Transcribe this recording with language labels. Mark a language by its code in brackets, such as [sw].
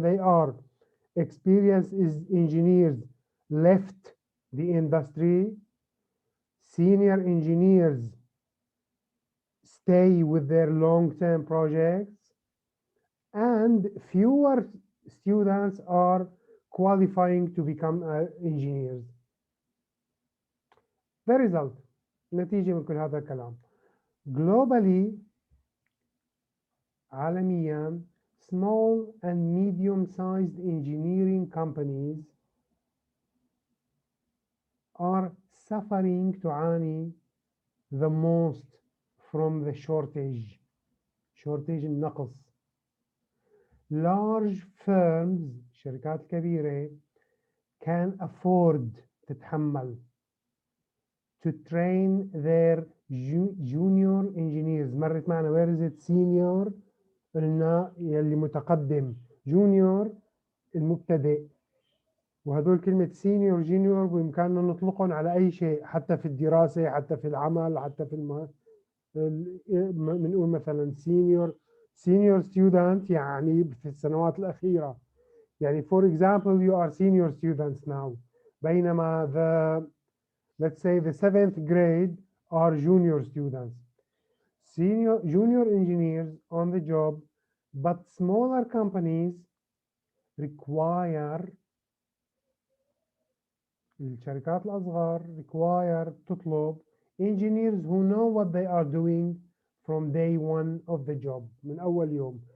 [en] They are experienced engineers left the industry, senior engineers stay with their long-term projects, and fewer students are qualifying to become engineers. The result [ar] نتيجة من كل هذا الكلام. [en] Globally عالميا small and medium-sized engineering companies are suffering تعاني the most from the shortage النقص. large firms [ar] شركات كبيرة [en] can afford تتحمل to train their junior engineers. [ar] مرت معنا [en] where is it senior [ar] قلنا يلي متقدم junior المبتدئ وهدول كلمة سينيور جونيور بإمكاننا نطلقهم على أي شيء حتى في الدراسة حتى في العمل حتى في بنقول مثلا سينيور ستودنت يعني في السنوات الأخيرة يعني [en] for example you are senior students now [ar] بينما [en] let's say the 7th grade are junior students. Junior engineers on the job, but smaller companies require [ar] الشركات الأصغر [en] require تطلب engineers who know what they are doing from day one of the job [ar] من أول يوم.